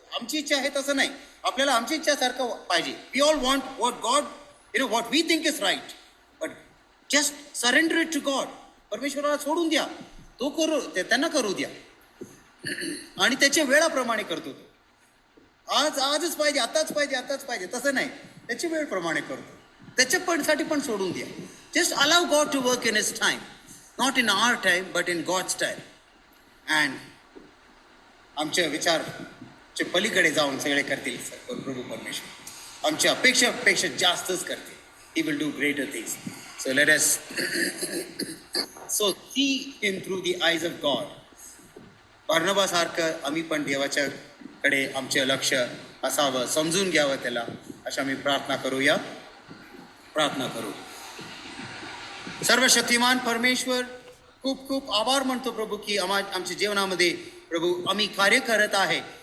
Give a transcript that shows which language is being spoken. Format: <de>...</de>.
<mr>आमची इच्छा आहे तसं नाही, आपल्याला आमची इच्छा सारखं पाहिजे.</mr> <en>We all want what God, what we think is right, but just surrender it to God.</en> <mr>परमेश्वराला सोडून द्या, तो करू, त्यांना करू द्या आणि त्याच्या वेळाप्रमाणे करतो तो. आजच पाहिजे, आताच पाहिजे तसं नाही, त्याच्या वेळप्रमाणे करतो. त्याच्या साठी पण सोडून द्या.</mr> <en>Just allow God to work in his time, not in our time but in God's time.</en> <mr>And आमच्या विचारच्या पलीकडे जाऊन सगळे करतील प्रभू परमेश्वर. आमच्या अपेक्षापेक्षा जास्तच करतील.</mr> <en>He will do greater things. So let us so see him through the eyes of God.</en> <mr>बर्नबासारखं आम्ही पण देवाच्याकडे आमचे लक्ष असावं, समजून घ्यावं त्याला, अशा आम्ही प्रार्थना करूया. प्रार्थना करू. सर्वशक्तिमान परमेश्वर, खूप खूप आभार मानतो प्रभू की आमच्या जीवनामध्ये प्रभू आम्ही कार्य करत आहे.</mr>